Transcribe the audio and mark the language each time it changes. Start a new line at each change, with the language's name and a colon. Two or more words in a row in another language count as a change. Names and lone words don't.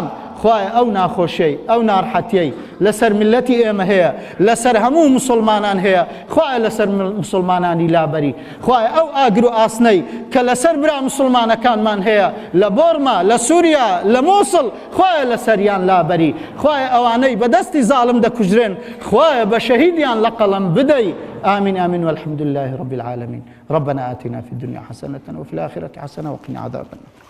Central Kurdish: خوایە ئەو ناخۆشیەی ئەو ناڕحەتیەی لەسەر میلەتی ئێمە هەیە، لەسەر هەموو موسڵمانان هەیە، خوایە لەسەر موسڵمانانی لابەری، خوایە ئەو ئاگر و ئاسنەی کە لەسەر برا موسڵمانەکانمان هەیە لە بۆرما، لە سووریا، لە مووسڵ، خوایە لەسەریان لابەری، خوایە ئەوانەی بەدەستی زاڵم دەکوژرێن خوایە بە شەهیدیان لە قەڵەم بدەی.
Arabic: آمين آمين والحمد لله رب العالمين. ربنا آتنا في الدنيا حسنة وفي الآخرة حسنة وقنا عذاب النار.